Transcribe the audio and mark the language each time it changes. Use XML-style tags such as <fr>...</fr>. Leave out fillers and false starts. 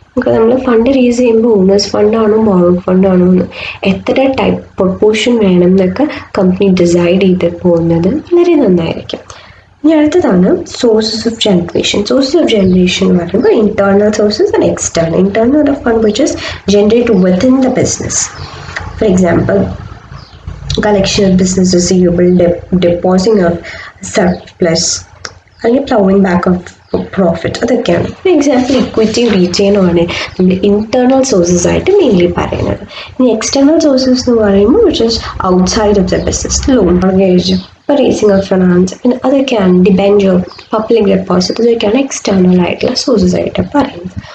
<ml>നമുക്ക് നമ്മൾ fund raise ചെയ്യുമ്പോൾ ഓണേഴ്സ് ഫണ്ടാണോ ബോറോഡ് ഫണ്ടാണോ എന്ന് എത്ര ടൈപ്പ് പ്രൊപ്പോർഷൻ വേണം എന്നൊക്കെ കമ്പനി ഡിസൈഡ് ചെയ്ത് പോകുന്നത് വളരെ നന്നായിരിക്കും. ഇനി അടുത്തതാണ് sources of generation. Sources of generation എന്ന് പറയുമ്പോൾ internal sources and external.</ml> <en>Internal of fund which is generate within the business. For example, collection of business receivable, depositing of surplus,</en> <ml>അല്ലെങ്കിൽ</ml> <en>plowing back of profit.</en> <ml>അതൊക്കെയാണ്. For example equity retain ആണ് നമ്മുടെ internal sources ആയിട്ട് mainly പറയുന്നത്. ഇനി external sources എന്ന് പറയുമ്പോൾ</ml> <en>which is outside of the business,</en> <ml>loan, mortgage, racing of finance, പിന്നെ അതൊക്കെയാണ് ഡിബെഞ്ചർ, പബ്ലിക് ഡെപ്പോസിറ്റ്, ഇതൊക്കെയാണ് എക്സ്റ്റേണൽ ആയിട്ടുള്ള സോഴ്സസ് ആയിട്ട് പറയുന്നത്.</ml>